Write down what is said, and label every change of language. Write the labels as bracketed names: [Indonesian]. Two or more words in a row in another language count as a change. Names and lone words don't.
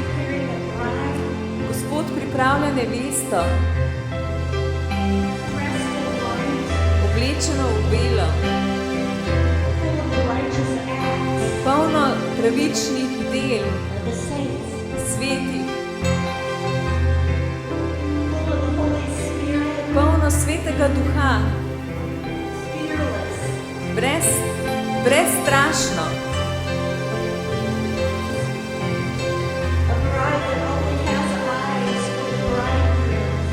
[Slovenian] Gospod pripravlja nevesto. oblečeno v belo, [English] full of righteous acts [Slovenian] polno pravičnih del, [English] of the saints, [Slovenian] svetih, [English] full of the Holy Spirit, [Slovenian] polno svetega duha, [English] fearless, [Slovenian] brezstrašno. [English] a bride that only has eyes for the bridegroom,